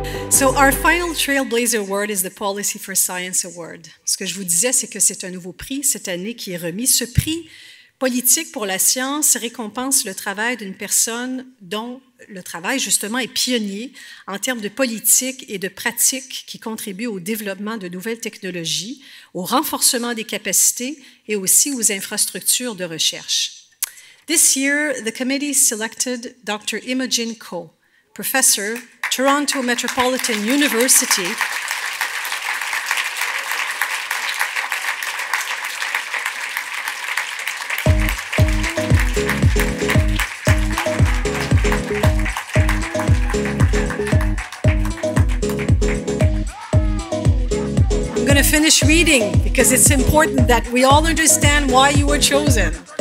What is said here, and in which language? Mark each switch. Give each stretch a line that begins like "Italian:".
English: So our final Trailblazer Award is the Policy for Science Award.
French: Ce que je vous disais, c'est que c'est un nouveau prix cette année qui est remis. Ce prix politique pour la science récompense le travail d'une personne dont le travail, justement, est pionnier en termes de politique et de pratiques qui contribuent au développement de nouvelles technologies, au renforcement des capacités et aussi aux infrastructures de recherche.
English: This year, the committee selected Dr. Imogen Ko, professor, Toronto Metropolitan University, I'm going to finish reading because it's important that we all understand why you were chosen.